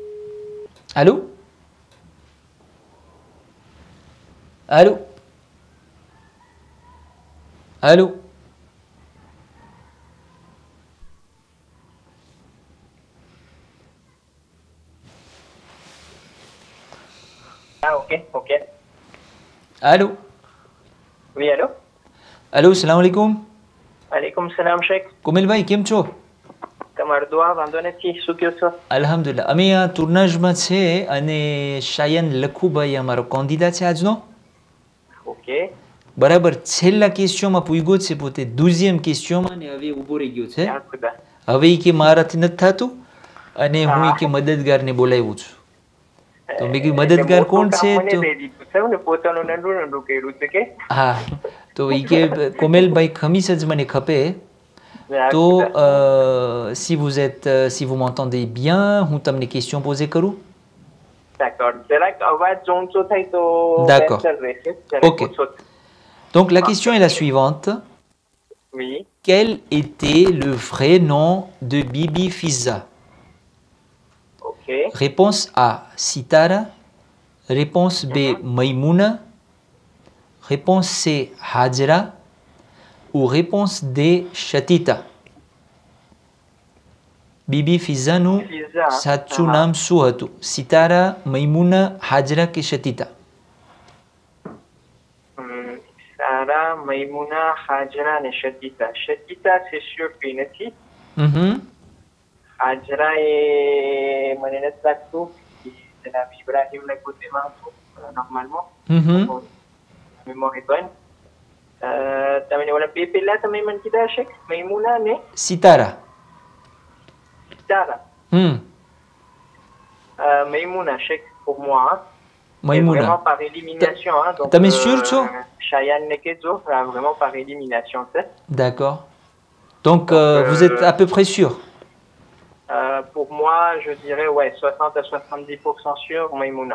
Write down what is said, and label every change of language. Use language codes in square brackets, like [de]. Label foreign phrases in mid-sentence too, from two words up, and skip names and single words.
[fr] Allô? Allô? Allô? Ah, ok. Allô? Oui, allô? Allô, [ar] salam alaikum. Alaikum salam, Sheikh. [fr] Comment va? [gu] કેમ છો? તમારો દુઆ વાંધો નથી. શું કહો છો? અલ્હમ્દુલિલ્લાહ. અમે આ ટુર્નામેન્ટમાં છે અને શાયન લખુભાઈ અમારો કેન્ડિડેટ છે આજનો. ઓકે. બરાબર છેલ્લા ક્વેશ્ચનમાં પૂગ્યો છે પોતે 12મી ક્વેશ્ચનમાં ને હવે ઊભો રહી ગયો છે. યા ખુદા. હવે ઈ કે મારાથી નથી થતું અને હું ઈ કે હા. મદદગારને બોલાવ્યું છું. તો મેં કીધું એટલે મદદગાર મોટું કોણ કામ છે? મને તો દઈ દીધું છે ને પોતાનું નંદું નંદું કર્યું છે કે હા તો ઈ કે કોમેલભાઈ ખમીસ જ મને ખપે. યા તો ખુદા. [fr] si vous m'entendez bien, [gu] હું તમને [fr] question poser [gu] કરું? [fr] D'accord. [gu] જરાક અવાજ ઊંચો થાય તો [fr] D'accord. [gu] better રહેશે. જરાક Ok. ઓછો. [fr] Donc la question est la suivante. Oui. Quel était le vrai nom de Bibi Fiza? Ok. Réponse A, Sitara. Réponse B, Maïmouna. Réponse C, Hajra. Ou réponse D, Shatita. Bibi Fiza nous Fiza. [gu] સાચું નામ શું હતું? સિતારા, મૈમુના, હાજરા કે શતીતા? સારા, મૈમુના, હાજરા અને શતીતા. શતીતા [fr] c'est sûr qu'il [gu] નથી. હાજરા એ મને નથી લાગતું. જનાબ ઇબ્રાહિમને પોતેમાં હતું નોર્મલમાં. મેમોરી bonne. તમે ઓલા બે પહેલા તમે મને કીધા હશે મૈમુના ને સિતારા. સિતારા. મૈમુના શેખ [fr] pour moi. [gu] Hein. મૈમુના. [fr] Vraiment par élimination. Hein. Donc, [gu] તમે sûr છો? [fr] Cheyenne Nekezo, vraiment par élimination. D'accord. Donc, vous êtes à peu près sûr? Pour moi, je dirais ouais, 60 à 70% sûr, Maïmouna.